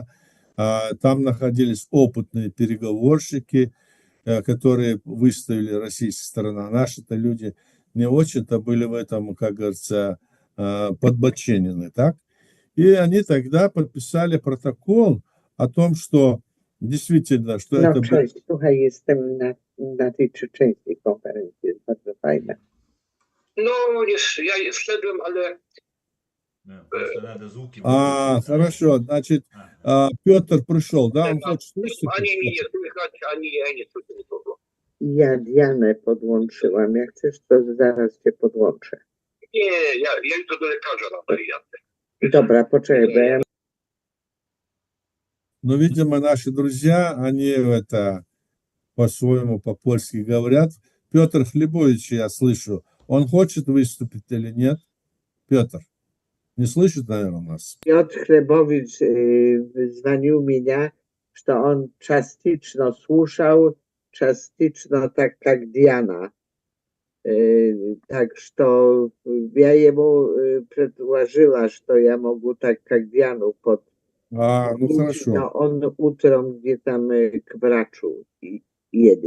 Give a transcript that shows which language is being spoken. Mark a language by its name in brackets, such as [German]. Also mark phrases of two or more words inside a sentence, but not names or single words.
[Russian] Там находились опытные переговорщики, которые выставили российская сторона. Наши-то люди не очень-то были в этом, как говорится, подбоченены, так? И они тогда подписали протокол о том, что действительно, что [Polish] No [Russian] это... [Polish] cześć, słuchaj, jestem na tej czeczeńskiej konferencji, jest bardzo fajna. No, wiesz, ja wszedłem, ale [Russian] Просто надо звуки Хорошо, значит, Петр пришел, да? Он хочет слышать? Они не слышать, они слышать tego. [Polish] Ja Dianę podłączyłam. Jak chcesz, to zaraz cię podłączę. Nie, ja idę do lekarza na wariantę. Dobra, poczekaj, bo ja... [Russian] Но, видимо, наши друзья, они это по-своему, по-польски говорят. Петр Хлебович, я слышу, он хочет выступить или нет? Петр, не слышит, наверное, нас? [Polish] Piotr Chlebowicz dzwonił mnie, że on [Russian] частично слушал, частично так, как Диана. Так что я ему предложила, что я могу так, как Диану Ну хорошо. Но он утром где там к врачу едет.